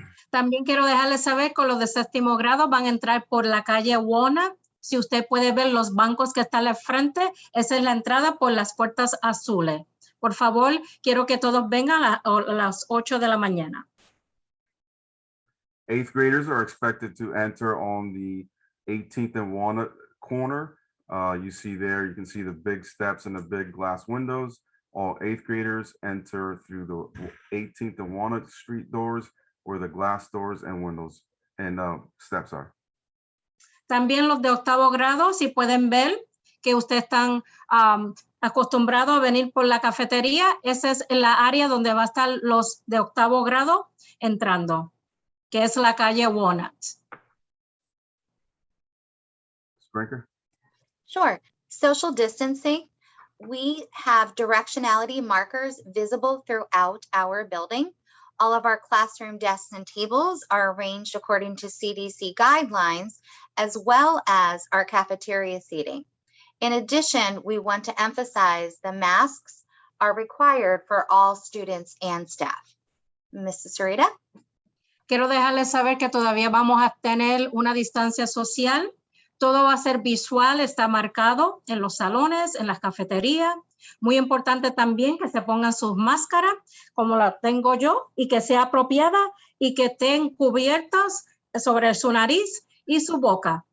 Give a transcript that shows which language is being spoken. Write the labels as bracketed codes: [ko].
[es] También quiero dejarles saber que los de séptimo grado van a entrar por la calle Walnut. Si usted puede ver los bancos que están al frente, esa es la entrada por las puertas azules. Por favor, quiero que todos vengan a las 8 de la mañana. [en] Eighth graders are expected to enter on the 18th and Walnut corner. You see there, you can see the big steps and the big glass windows. All eighth graders enter through the 18th and Walnut Street doors where the glass doors and windows and steps are. [es] También los de octavo grado, si pueden ver que ustedes están acostumbrados a venir por la cafetería, esa es la área donde va a estar los de octavo grado entrando, que es la calle Walnut. [en] Sprinker? Sure. Social distancing. We have directionality markers visible throughout our building. All of our classroom desks and tables are arranged according to CDC guidelines, as well as our cafeteria seating. In addition, we want to emphasize the masks are required for all students and staff. Mrs. Sarita? [es] Quiero dejarles saber que todavía vamos a tener una distancia social. Todo va a ser visual, está marcado en los salones, en las cafeterías. Muy importante también que se pongan sus máscaras, como la tengo yo, y que sea apropiada y que estén cubiertas sobre su nariz y su boca.